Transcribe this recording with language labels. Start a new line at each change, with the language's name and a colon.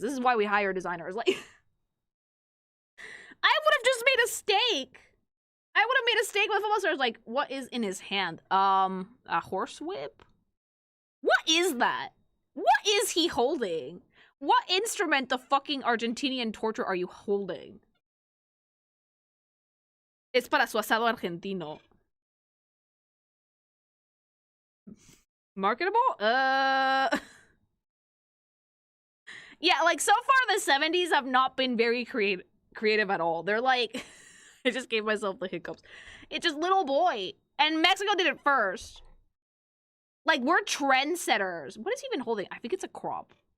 English: This is why we hire designers. Like, I would have just made a steak. I would have made a steak with football stars. Like, what is in his hand? A horse whip? What is that? What is he holding? What instrument the fucking Argentinian torture are you holding?
Spanish: Es para su asado argentino.
English: Marketable? Yeah, like, so far the 70s have not been very creative at all. They're like... I just gave myself the hiccups. It's just little boy. And Mexico did it first. Like, we're trendsetters. What is he even holding? I think it's a crop.